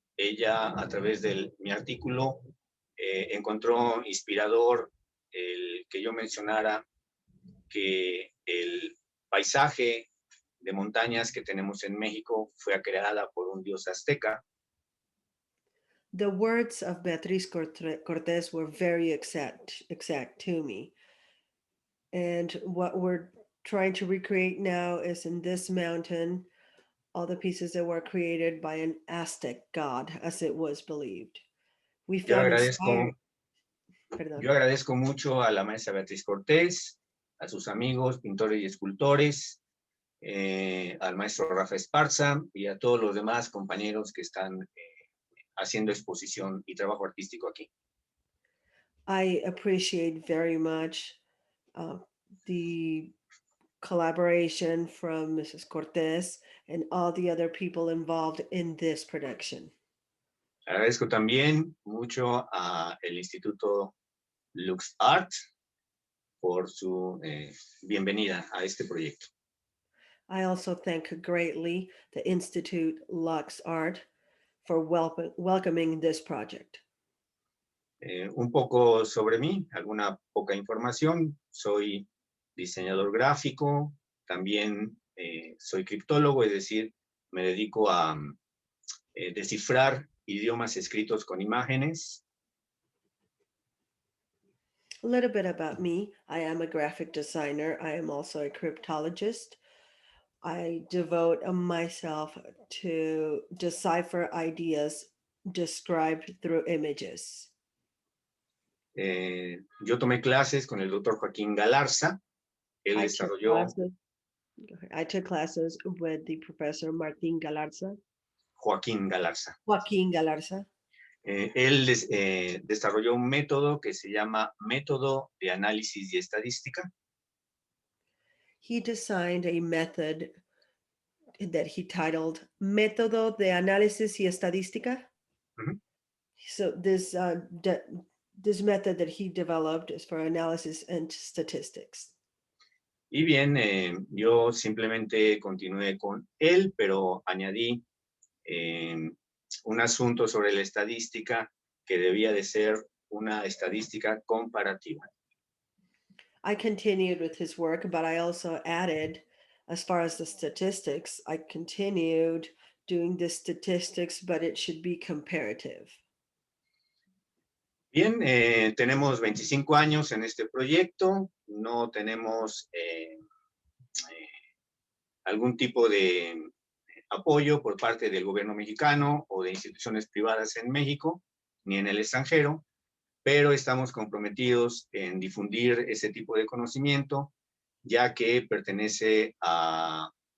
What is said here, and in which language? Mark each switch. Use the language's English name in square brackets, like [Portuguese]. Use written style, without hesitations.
[Spanish] Ella, a través de mi artículo, encontró inspirador el que yo mencionara que el paisaje de montañas que tenemos en México fue creada por un dios azteca. [English] The words of Beatriz Cortés were very exact to me. And what we're trying to recreate now is in this mountain, all the pieces that were created by an Aztec god, as it was believed. We [Spanish] Yo [English] found [Spanish] agradezco mucho a la maestra Beatriz Cortés, a sus amigos, pintores y escultores, al maestro Rafa Esparza y a todos los demás compañeros que están haciendo exposición y trabajo artístico aquí. [English] I appreciate very much the collaboration from Mrs. Cortés and all the other people involved in this production. [Spanish] Agradezco también mucho a el Instituto Lux Art por su bienvenida a este proyecto. [English] I also thank greatly the Institute Lux Art for welcoming this project. [Spanish] Un poco sobre mí, alguna poca información. Soy diseñador gráfico, también soy criptólogo, es decir, me dedico a descifrar idiomas escritos con imágenes. [English] A little bit about me. I am a graphic designer. I am also a cryptologist. I devote myself to decipher ideas described through images. [Spanish] Yo tomé clases con el doctor Joaquín Galarza. Él desarrolló, [English] I took classes with the professor Martín Galarza. [Spanish] Joaquín Galarza. Joaquín Galarza. Él desarrolló un método que se llama método de análisis y estadística. [English] He designed a method that he titled Método de Análisis y Estadística. Ujú. So this method that he developed is for analysis and statistics. [Spanish] Y bien, yo simplemente continué con él, pero añadí un asunto sobre la estadística que debía de ser una estadística comparativa. [English] I continued with his work, but I also added, as far as the statistics, I continued doing the statistics, but it should be comparative. [Spanish] Bien, tenemos 25 años en este proyecto, no tenemos algún tipo de apoyo por parte del gobierno mexicano o de instituciones privadas en México ni en el extranjero, pero estamos comprometidos en difundir ese tipo de conocimiento, ya que pertenece a